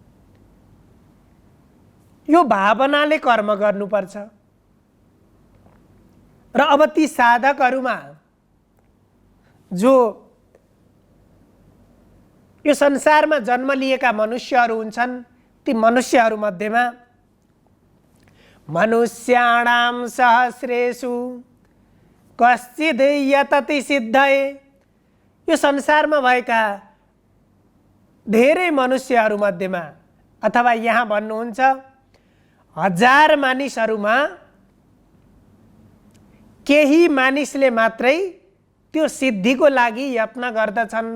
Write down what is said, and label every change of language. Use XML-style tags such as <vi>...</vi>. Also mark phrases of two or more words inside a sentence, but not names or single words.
<ne>यो भावनाले कर्म गर्नुपर्छ। र अब ती साधकहरूमा जो यो संसारमा जन्म लिएका मनुष्यहरू हुन्छन्, ती मनुष्यहरू मध्येमा</ne> <sa>मनुष्याणां सहस्रेषु कश्चिद् यतति सिद्धये।</sa> <ne>यो संसारमा भएका धेरै मनुष्यहरू मध्येमा, अथवा यहाँ भन्नुहुन्छ 1000 मानिसहरूमा केही मानिसले मात्रै त्यो सिद्धिको लागि यत्न गर्दछन्।</ne>